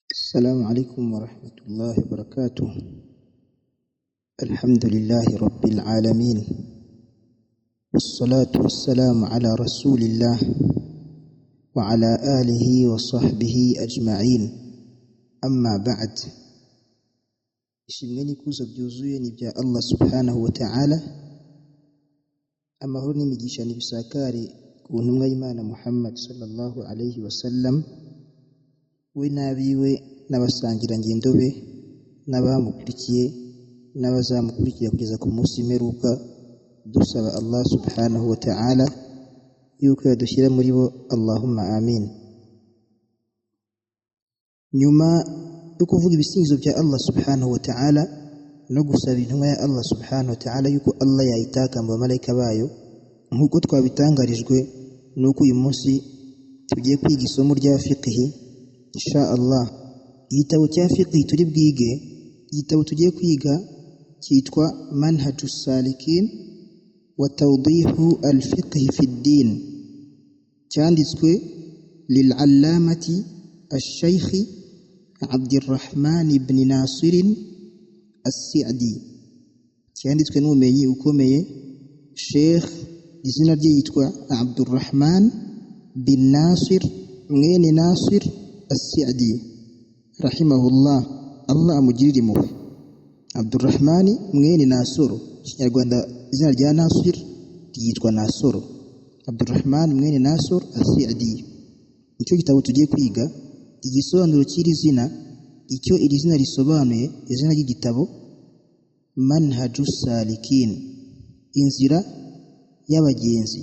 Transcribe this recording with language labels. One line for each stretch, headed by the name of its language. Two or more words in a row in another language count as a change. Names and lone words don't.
Arabic: السلام عليكم ورحمة الله وبركاته. الحمد لله رب العالمين، والصلاة والسلام على رسول الله وعلى آله وصحبه أجمعين. أما بعد،
Kinyarwanda: ishimwe n'ikuzo byuzuye ni bya Allah
Arabic: سبحانه وتعالى.
Kinyarwanda: Amahoro n'imigisha nibisakare ku ntumwa y'Imana Muhammad
Arabic: صلى الله عليه وسلم,
Kinyarwanda: we nabiwe n'abasangira ngendo be n'abamukurikiye n'abazamukurikira kugeza ku munsi w'imperuka. Dusaba Allah
Arabic: سبحانه وتعالى
Kinyarwanda: yuko yadushyira muri bo,
Arabic: اللهم آمين.
Kinyarwanda: Nyuma yo kuvuga ibisingizo bya Allah
Arabic: سبحانه وتعالى
Kinyarwanda: no gusaba intumwa ya Allah
Arabic: سبحانه وتعالى
Kinyarwanda: yuko Allah yayitaka mu bamarayika bayo, nk'uko twabitangarijwe nuko uyu munsi tugiye kwiga isomo rya fiqh
Arabic: إن شاء الله.
Kinyarwanda: Igitabo cya fiqh turi bwige, igitabo tugiye kwiga cyitwa Manhajus Salikin wa Tawdihu al-Fiqh fi ad-Din, cyanditswe
Arabic: للعلامة الشيخ
Kinyarwanda: Abdurrahman ibn Nasir as-Sa'di, cyanditswe n'umumenyi ukomeye Sheikh, izina rye yitwa Abdurrahman bin Nasir mwene Nasir as-Sa'di rahimahullah. Allah amugirire impuhwe. Abdurrahman mwene Nasoro, Kinyarwanda izina rya Nasir ryitwa Nasoro. Abdurrahman mwene Nasor as-Sa'di, nicyo gitabo tugiye kwiga. Igisobanuro cy'iri zina, icyo iri zina risobanuye, izina ry'igitabo Manhajus Salikin, inzira y'abagenzi.